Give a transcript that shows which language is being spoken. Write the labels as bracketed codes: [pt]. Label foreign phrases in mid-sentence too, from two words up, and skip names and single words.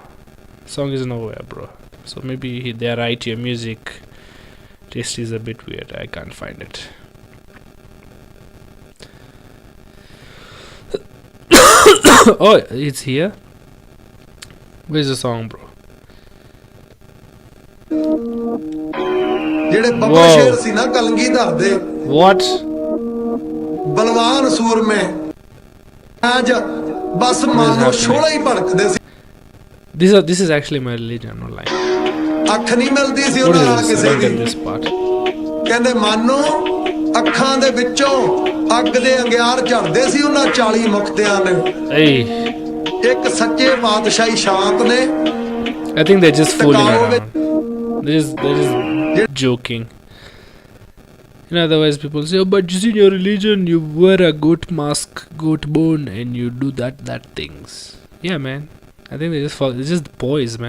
[en] Song is nowhere, bro. So maybe they are right. Your music taste is a bit weird. I can't find it. Oh, it's here. Where's the song, bro? [pa] ਜਿਹੜੇ ਬੱਬਰ ਸ਼ੇਰ ਸੀ ਨਾ ਕਲਗੀਧਰ ਦੇ [en] What? [pa] ਬਲਵਾਨ ਸੂਰਮੇ ਅੱਜ ਬਸ ਮਾਨੋ ਛੋਲਾ ਹੀ ਭੜਕਦੇ ਸੀ [en] This is actually my religion, I'm not lying. [pa] ਅੱਖ ਨਹੀਂ ਮਿਲਦੀ ਸੀ [en] What [pa] ਉਹਨਾਂ [en] is [pa] ਨਾਲ [en] this? I [pa] ਕਿਸੇ [en] don't get [pa] ਦੀ [en] this part. [pa] ਕਹਿੰਦੇ ਮਾਨੋ ਅੱਖਾਂ ਦੇ ਵਿੱਚੋਂ ਅੱਗ ਦੇ ਅੰਗਿਆਰ ਝੜਦੇ ਸੀ ਉਹਨਾਂ 40 ਮੁਕਤਿਆਂ ਨੇ [en] Hey, [pa] ਇੱਕ ਸੱਚੇ ਪਾਤਸ਼ਾਹੀ ਸ਼ਾਂਤ ਨੇ [en] I think they're just fooling around. They're just joking. You know, otherwise people say, oh, but just in your religion, you wear a goat mask, goat bone, and you do that things. Yeah, man. I think it's just boys, man.